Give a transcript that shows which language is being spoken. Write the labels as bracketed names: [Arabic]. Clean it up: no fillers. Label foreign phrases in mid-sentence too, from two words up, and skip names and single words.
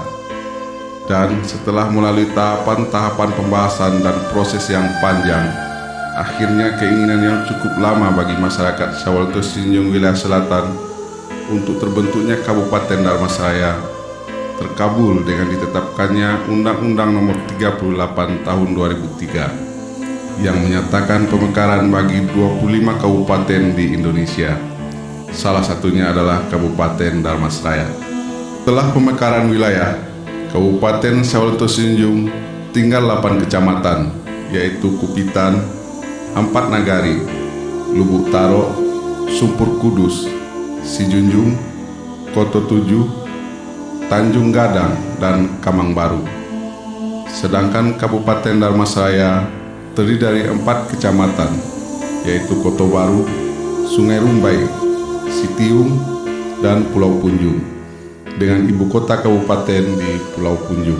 [Indonesian] Dan setelah melalui tahapan-tahapan pembahasan dan proses yang panjang, akhirnya keinginan yang cukup lama bagi masyarakat Sawalunto Sijunjung wilayah selatan untuk terbentuknya Kabupaten Dharmasraya terkabul dengan ditetapkannya Undang-Undang Nomor 38 Tahun 2003 yang menyatakan pemekaran bagi 25 kabupaten di Indonesia. Salah satunya adalah Kabupaten Dharmasraya. Setelah pemekaran wilayah, Kabupaten Sawalunto Sijunjung tinggal 8 kecamatan, yaitu Kupitan, Ampat Nagari, Lubuk Taro, Sumpur Kudus, Sijunjung, Koto Tujuh, Tanjung Gadang, dan Kamang Baru. Sedangkan Kabupaten Dharmasraya terdiri dari 4 kecamatan, yaitu Koto Baru, Sungai Rumbai, Sitiung, dan Pulau Punjung, dengan ibu kota kabupaten di Pulau Punjung.